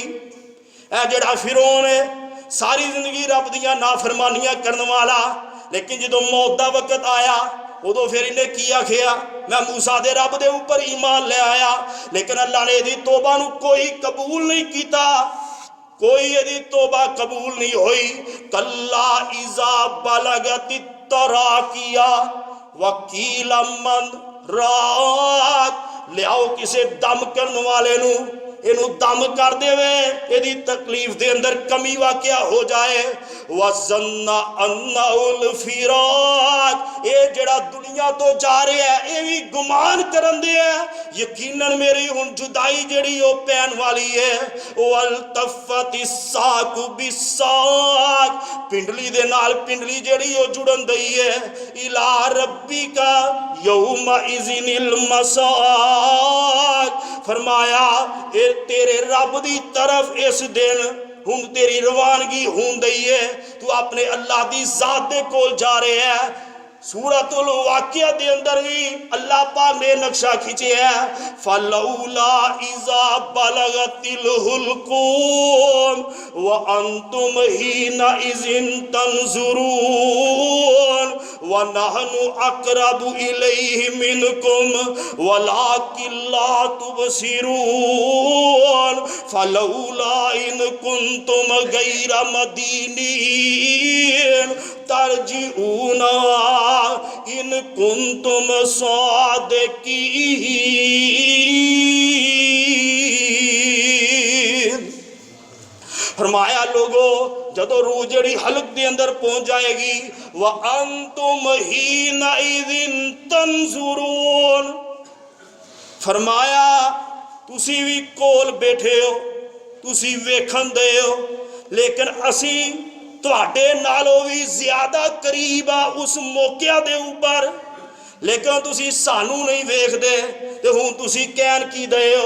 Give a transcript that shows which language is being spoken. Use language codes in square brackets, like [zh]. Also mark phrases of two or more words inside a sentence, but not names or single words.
[pa] اے جہڑا فرعون ہے ساری زندگی رب دیاں نافرمانیاں کرنے والا، لیکن جدوں موت دا وقت آیا اودوں فیر انہیں کی آکھیا میں موسیٰ دے رب دے اوپر ایمان لے آیا، لیکن اللہ نے ایہدی توبہ نوں کوئی قبول نہیں کیتا، کوئی یدی توبہ قبول نہیں ہوئی. [ar] كلا إذا بلغت التراقي وقيل من راق, [pa] لے آؤ کسے دم کرنے والے نوں، اینوں دم کر دیوے، ایہدی تکلیف دے اندر کمی واقع ہو جائے. [ar] وظن أنه الفراق, [pa] یہ جہڑا دنیا توں جا رہا ہے یہ بھی گمان کرن دے ہے یقیناً میری ہن جدائی جہڑی او پین والی ہے. [ar] والتفت الساق بالساق, [pa] پنڈلی دے نال پنڈلی جہڑی او جڑن دئی ہے. [ar] إلى ربك يومئذ المساق, [pa] فرمایا اے تیرے رب دی طرف اس دن ہن تیری روانگی ہوں دئی ہے، تو اپنے اللہ دی ذات دے کول جا رہے ہے. سورۃ الواقعہ دے اندر بھی اللہ پاک نے نقشہ کھینچے ہے, [ar] فلولا إذا بلغت الحلقوم وأنتم حينئذ تنظرون ونحن أقرب إليه منكم ولكن لا تبصرون فلولا إن كنتم غير مدينين ترجعونها إن كنتم صادقين. [pa] فرمایا لوگو جدوں روح جہڑی حلق دے اندر پہنچ جائے گی, [ar] وأنتم حينئذ تنظرون, [pa] فرمایا تسی بھی کول بیٹھے ہو، تسی ویکھن دے ہو، لیکن اسی تہاڈے نالوں بھی زیادہ قریب آ اس موقعے دے اوپر، لیکن تسی سانوں نہیں ویکھدے تے ہن تسی کہن کی دے ہو.